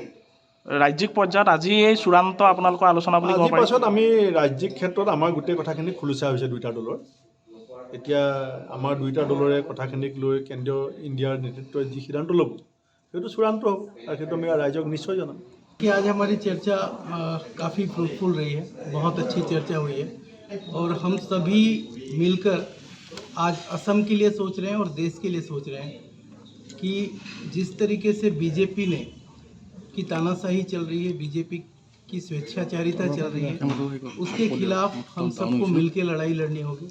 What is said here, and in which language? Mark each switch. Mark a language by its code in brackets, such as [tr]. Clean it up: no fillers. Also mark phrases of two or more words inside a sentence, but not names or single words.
[as] ৰাজ্যিক পৰ্যায়ত আজি এই চূড়ান্ত আপোনালোকৰ আলোচনা বুলি ক'ব পাৰি। পাছত আমি ৰাজ্যিক ক্ষেত্ৰত আমাৰ গোটেই কথাখিনি খোলোচা হৈছে দুইটা দলৰ। এতিয়া আমাৰ দুইটা দলৰে কথাখিনিক লৈ কেন্দ্ৰীয় ইণ্ডিয়াৰ নেতৃত্বই যি সিদ্ধান্ত ল'ব সেইটো চূড়ান্ত হ'ব, আৰু সেইটো আমি ৰাইজক নিশ্চয় জনাম। [hi] कि आज हमारी चर्चा काफ़ी फ्रूटफुल रही है, बहुत अच्छी चर्चा हुई है और हम सभी मिलकर आज असम के लिए सोच रहे हैं और देश के लिए सोच रहे हैं कि जिस तरीके से बीजेपी ने की तानाशाही चल रही है, बीजेपी की स्वेच्छाचारिता चल रही है, उसके खिलाफ हम सबको मिलकर लड़ाई लड़नी होगी।